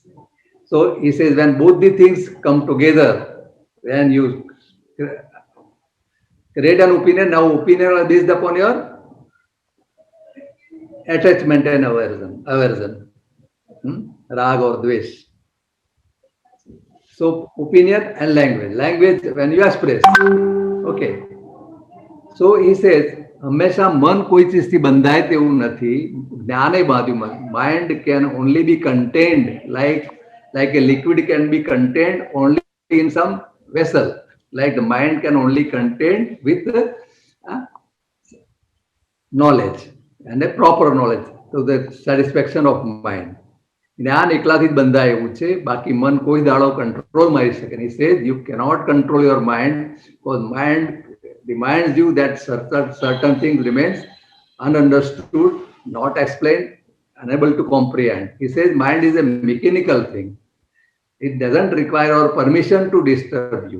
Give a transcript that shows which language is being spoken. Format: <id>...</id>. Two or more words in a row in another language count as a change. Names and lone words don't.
<en>So he says, when both the things come together, when you create an opinion, now opinion are based upon your attachment and aversion, rag or dvesh. So opinion and language when you express, okay. So he says,</en> <gu>હંમેશા મન કોઈ ચીજથી બંધાય તેવું નથી, જ્ઞાને બાજુમાં.</gu> <en>Mind can only be contained like a liquid can be contained only in some vessel. Like the mind can only contain with knowledge and a proper knowledge to the satisfaction of mind.</en> <gu>જ્ઞાન એકલાથી જ બંધાય એવું છે, બાકી મન કોઈ દાડો કંટ્રોલ મારી શકે.</gu> <en>He says you cannot control your mind because mind reminds you that certain things remains ununderstood, not explained, unable to comprehend. He says mind is a mechanical thing. It doesn't require our permission to disturb you.</en>